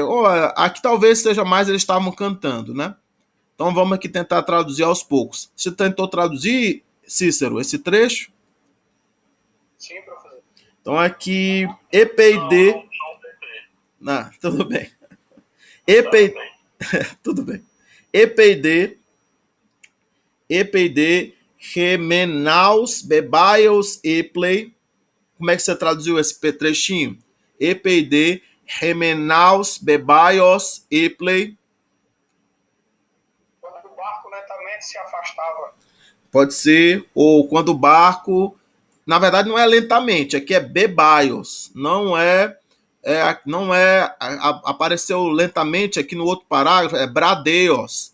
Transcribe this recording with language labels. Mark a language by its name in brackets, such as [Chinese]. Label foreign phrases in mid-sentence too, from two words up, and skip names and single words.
[Portuguese] Oh, aqui talvez seja mais eles estavam cantando, né? Então vamos aqui tentar traduzir aos poucos. Você tentou traduzir, Cícero, esse trecho? Sim, professor. Então aqui, Não, EPID. não tentei. Não, tudo bem. Tá EPID. bem. Tudo bem. EPID. EPID. [Greek] ἡ μὲν ναῦς βεβαίως ἔπλει. [Portuguese] Como é que você traduziu esse trechinho? EPID. [Greek] ἡ μὲν ναῦς βεβαίως ἔπλει. [Portuguese] Quando o barco lentamente se afastava. Pode ser, ou quando o barco. Na verdade, não é lentamente, aqui é bebaios. Apareceu lentamente aqui no outro parágrafo, é bradeos.